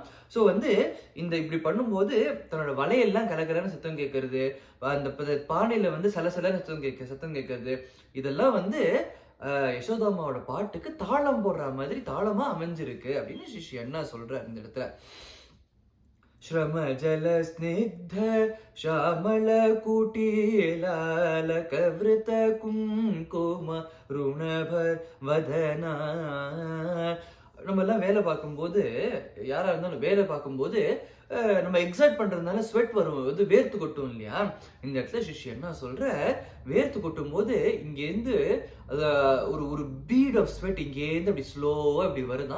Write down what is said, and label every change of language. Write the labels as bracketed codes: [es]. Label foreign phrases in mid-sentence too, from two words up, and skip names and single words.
[ta] ஸோ வந்து இப்படி பண்ணும்போது தன்னோட வலையெல்லாம் கலகலன்னு சத்தம் கேட்கறது, அந்த பானையில வந்து சலசலன்னு சத்தம் கேட்கறது, இதெல்லாம் வந்து யசோதாமாவோட பாட்டுக்கு தாளம் போடுற மாதிரி தாளமா அமைஞ்சிருக்கு அப்படின்னு ஸ்ரீ அண்ணா சொல்றார் இந்த இடத்துல. [sa] श्रम जल स्निग्ध श्यामल कुटीलालक वृत कुंकुम ऋणभर वदना. [ta] நம்ம எல்லாம் வேலை பார்க்கும்போது, யாரா இருந்தாலும் வேலை பார்க்கும்போது நம்ம எக்ஸைட் பண்றதுனால ஸ்வெட் வரும், வந்து வேர்த்து கொட்டும் இல்லையா. இந்த இடத்துல சிஷ்ய என்ன சொல்ற, வேர்த்து கொட்டும் போது இங்கேருந்து ஒரு [en] bead of sweat [ta] இங்கேருந்து அப்படி ஸ்லோவா இப்படி வருதான்.